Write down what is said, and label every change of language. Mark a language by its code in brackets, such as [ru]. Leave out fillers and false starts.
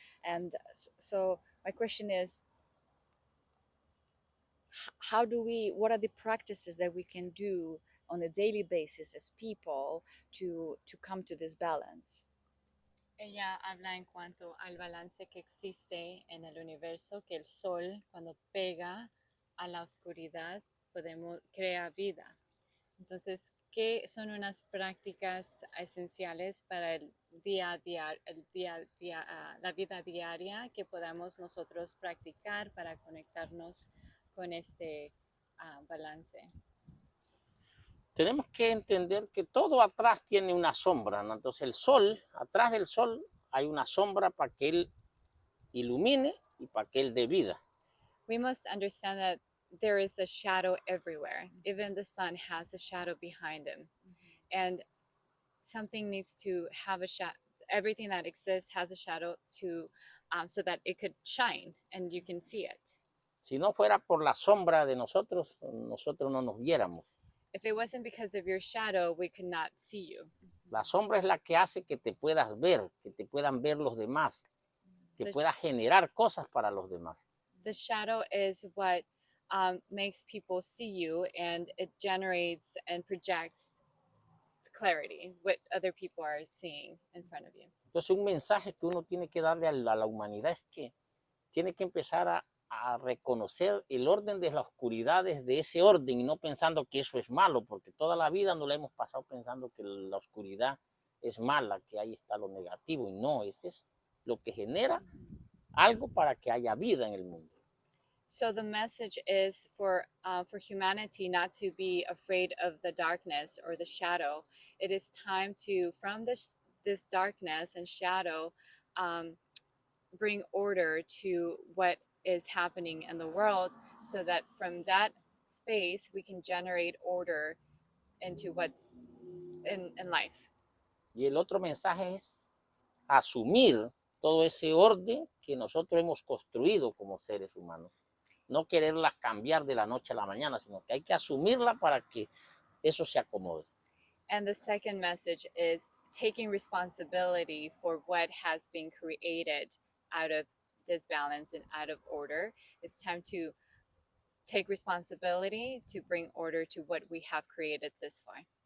[en] And so my question is, what are the practices that we can do on a daily basis as people to come to this balance? [es] Ella habla en cuanto al balance que existe en el universo, que el sol cuando pega a la oscuridad crea vida. Entonces, ¿qué son unas prácticas esenciales para el día a día, la vida diaria que podamos nosotros practicar para conectarnos con este balance? Tenemos que entender que todo atrás tiene una sombra, ¿no? Entonces el sol, atrás del sol hay una sombra para que él ilumine y para que él dé vida. [en] We must understand that there is a shadow everywhere. Even the sun has a shadow behind him. And something needs to have a shadow. Everything that exists has a shadow so that it could shine and you can see it. [es] Si no fuera por la sombra de nosotros, nosotros no nos viéramos. [en] If it wasn't because of your shadow, we could not see you. [es] La sombra es la que hace que te puedas ver, que te puedan ver los demás, que puedas generar cosas para los demás. [en] The shadow is what makes people see you, and it generates and projects clarity, what other people are seeing in front of you. [es] Entonces un mensaje que uno tiene que darle a la humanidad es que tiene que empezar a reconocer el orden de las oscuridades de ese orden y no pensando que eso es malo, porque toda la vida nos la hemos pasado pensando que la oscuridad es mala, que ahí está lo negativo, y no, ese es lo que genera algo para que haya vida en el mundo. [en] So the message is for humanity not to be afraid of the darkness or the shadow. It is time to, from this darkness and shadow, bring order to what is happening in the world, so that from that space we can generate order into what's in life. [es] Y el otro mensaje es asumir todo ese orden que nosotros hemos construido como seres humanos. No quererla cambiar de la noche a la mañana, sino que hay que asumirla para que eso se acomode. [en] And the second message is taking responsibility for what has been created out of disbalance and out of order. It's time to take responsibility to bring order to what we have created this far.